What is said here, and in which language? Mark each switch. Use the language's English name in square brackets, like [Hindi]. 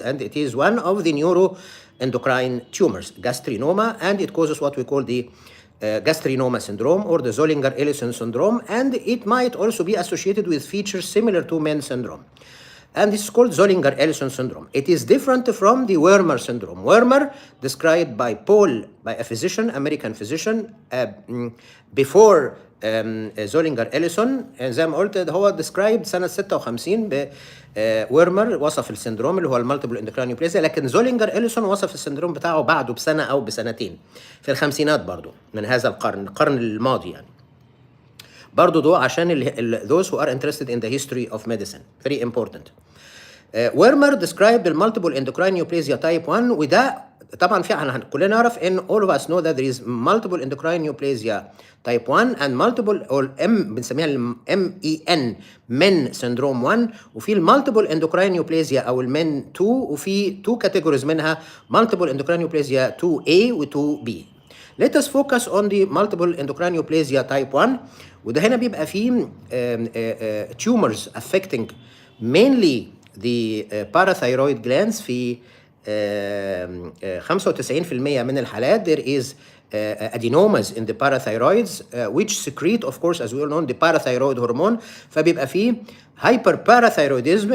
[English] And it is one of the neuroendocrine tumors, gastrinoma, and it causes what we call the gastrinoma syndrome or the Zollinger-Ellison syndrome, and it might also be associated with features similar to MEN syndrome. And this is called Zollinger-Ellison syndrome. It is different from the Wermer syndrome. Wermer, described by Paul, by a physician, American physician, before Zollinger-Ellison. [Arabic] زي ما قلت هو described سنة 56 ويرمر وصف السندروم اللي هو المالتيبل اندوكراين نيوبليزيا، لكن زولينجر-إليسون وصف السندروم بتاعه بعده بسنة أو بسنتين في الخمسينات برضو من هذا القرن الماضي يعني. برضو ده عشان [English] those who are interested in the history of medicine, very important. Werner described the multiple endocrine neoplasia type 1, [Arabic] وده طبعا في كلنا نعرف ان [English] all of us know that there is multiple endocrine neoplasia type 1 and multiple or بنسميها MEN MEN syndrome 1، وفي المالتيبل endocrine neoplasia او المن 2، وفي two categories منها multiple endocrine neoplasia 2A و 2B. Let us focus on the multiple endocrine neoplasia type 1. [Arabic] وده هنا بيبقى فيه [English] tumors affecting mainly the parathyroid glands. [Arabic] في 95% من الحالات [English] there is adenomas in the parathyroids which secrete, of course, as we all know, the parathyroid hormone. [Arabic] فبيبقى فيه hyperparathyroidism.